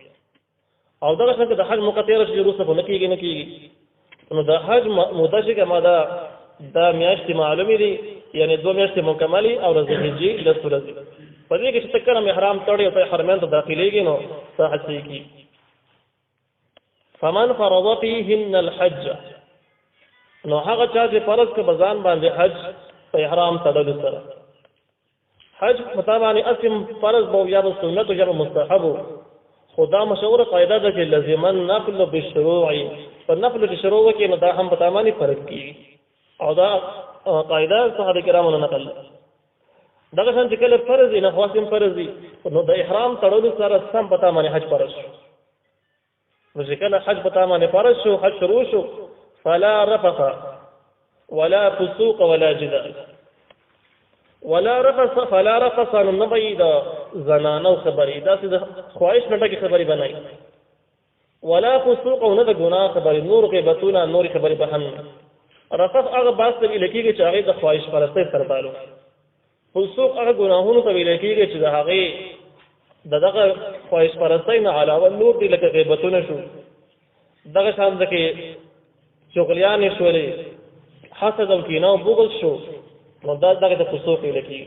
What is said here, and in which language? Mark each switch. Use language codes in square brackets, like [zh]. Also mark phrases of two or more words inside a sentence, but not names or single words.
[ps] او دغه شان که د حج موقع تېره شي وروسته خو نه کېږي نو د حج موده چې کومه ده دا میاشتې معلومې دي، یعنې 2 میاشتې مکملې او د ذوالحجې 10 ورځې. په دې کې چې ته کله احرام تړې او ته حرمین ته داخلېږي نو ستا حج صحیح کېږي. [ar] فمن فرض فيهن الحج، [ps] نو هغه چا چې فرض که بځان باندې حج په احرام تړلو سره. حج په تا باندې اسم فرض به یا به سنت یا به مستحب، خو دا مشهوره قاعده ده چې [ar] لزم النفل بالشروع، [ps] په نفل چې شروع وکړي نو دا هم په تا باندې فرض کېږي. او دا قاعده صحابه کرامو نه نقل. دغه شان چې کله فرض نه خاصم فرض وي نو د احرام تړلو سره سم په تا باندې حج فرض شو. نو چې کله حج په تا باندې فرض شو، حج شروع شو، [ar] فلا رفث ولا فسوق ولا جدال. ولا رفث، فلا رفث [ps] نو نه به د زنانو خبرې، داسې د خواهش نه ډکې خبرې به نه، [ar] ولا فسوق [ps] او نه د ګناه خبرې، نور غیبتونه نورې خبرې به هم نه. رفث هغه باس ته ویل کېږي چې هغې د خواهش پرستۍ سره تعلق. فسوق هغه ګناهونو ته ویل کېږي چې د هغې د دغه خواهش پرستۍ نه علاوه نور دي، لکه غیبتونه شو، دغه شان ده کې چغلیانې شولې، حسد او کینه او بغض شو، نو دا دغه ته فسوق ویل کېږي.